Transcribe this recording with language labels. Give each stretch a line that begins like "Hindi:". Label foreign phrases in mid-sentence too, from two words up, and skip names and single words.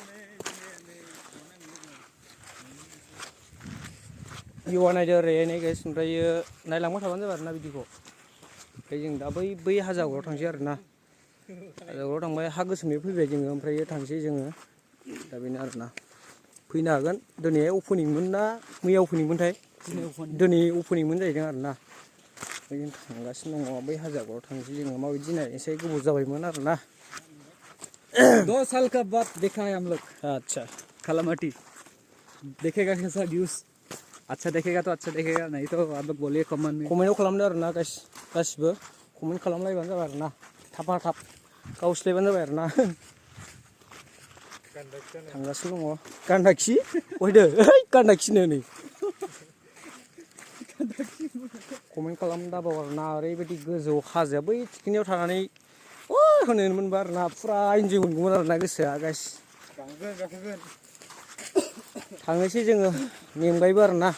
Bodo: भिउआ नायदो ओरैहाय गाइस ओमफ्रायो नायलांबाय थाबानो जाबाय आरो ना बिदिखौ ओमफ्राय जों दा बै हाजागराव थांसै आरो ना हाजागराव थांबाय हा गोसोमनि फैबाय जोङो ओमफ्राय थांसै जोङो दा बेनो आरो ना फैनो हागोन दिनैहाय अपेनिंमोन ना मैया अपेनिंमोनथाय दिनै अपेनिंमोन जाहैदों आरो ना ओमफ्राय जों थांगासिनो दङ बै हाजागराव थांसै जोङो माबायदि नायनोसै गोबाव जाबायमोन आरो ना
Hindi: 2 साल का बाद देखा है हम लोग आच्छा कालामाटी देखेगा कैसा व्यूज अच्छा देखेगा तो अच्छा देखेगा नहीं तो आप लोग बोलिए कमेंट में
Bodo: कमेन्टआव खालामदो आरो ना गासिबो कमेन्ट खालामलायबानो जाबाय आरो ना थाब गावस्लायबानो जाबाय आरो ना थांगासिनो दङ गान्दाखि बहायदो ओइ गान्दाखिनो नै कमेन्ट खालाम दाबाव आरो ना ओरैबायदि गोजौ हाजोआ बै थिखिनियाव थानानै होनो मोनबा आरो ना फुरा इन्जय मोनगौमोन आरो ना गोसोआ गाइस थांनोसै जोङो मेंबायबो आरो ना